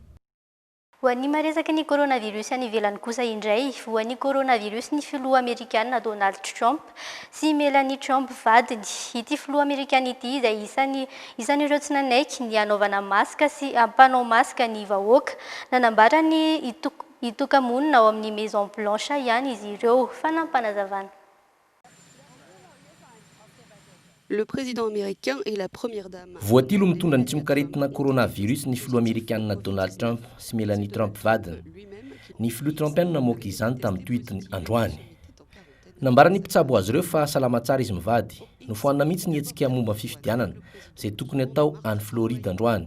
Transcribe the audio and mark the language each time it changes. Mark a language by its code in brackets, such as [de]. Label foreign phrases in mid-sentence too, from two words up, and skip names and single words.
[mg] Ho an'ny maresaka ny coronavirus any ivelany kosa indray, voan'ny coronavirus ny filoha Amerikana Donald Trump sy Melanie Trump vadiny. Ity filoha Amerikana ity izay isan'ireo tsy nanaiky ny anaovana maska sy ampanao maska ny vahoaka. Nanambara ny itokamonina ao amin'ny Maison Blanche ihany izy ireo fanampanazavana. [fr] Le président américain et la première dame. [mg] Voatilo mitondra ny tsy mikaretina coronavirus ny filoha Amerikana Donald Trump sy Melanie Trump vadiny. Ny filoha Trumpiana namoaka izany tamin'ny tweetiny androany. Nambara ny mpitsabo azy ireo fa salama tsara izy mivady. Nofoanina mihitsy ny hetsika momba fifidianana izay tokony atao any Floride androany.